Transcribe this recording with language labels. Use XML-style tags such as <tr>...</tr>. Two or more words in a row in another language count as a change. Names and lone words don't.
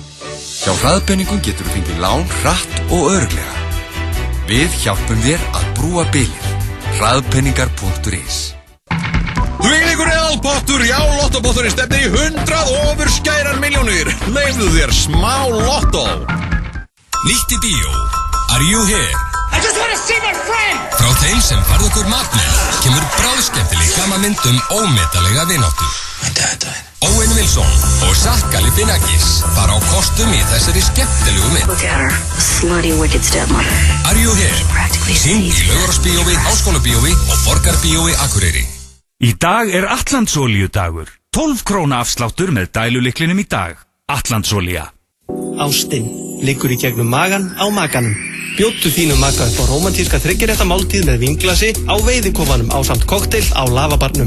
<is>Hjá Hraðpenningum getur þú fengið lán hratt og örugglega. Við hjálpum þér að brúa bilið. Hraðpenningar.is. Þvílíkur eðalpottur, já, lottopotturinn stefnir í 100 ofurskærar milljónir. Leifðu þér smá lottó. Nýtt í bíó.</is> <en>Are you here? I just want to see my friend!</en> <is>Frá þeim sem farð okkur matnið kemur bráðskemmtileg gamanmynd ómetalega vináttu. Owen Wilson og Zach Galifianakis fara á kostum í þessari skemmtilegu mynd.</is> <en>Look at her, a slutty wicked stepmother. Are you here?</en> <is>Sýnd í Laugarásbíói, Háskólabíói og Borgarbíói Akureyri. Í dag Atlandsolíudagur. 12 króna afsláttur með dælulyklinum í dag. Atlandsolía. Ástin liggur í gegnum magan á maganum. Bjóddu þínum maka upp á rómantíska þriggjarétta máltíð með vínglasi á veiðikofanum ásamt kokteil á lavabarnum.</is>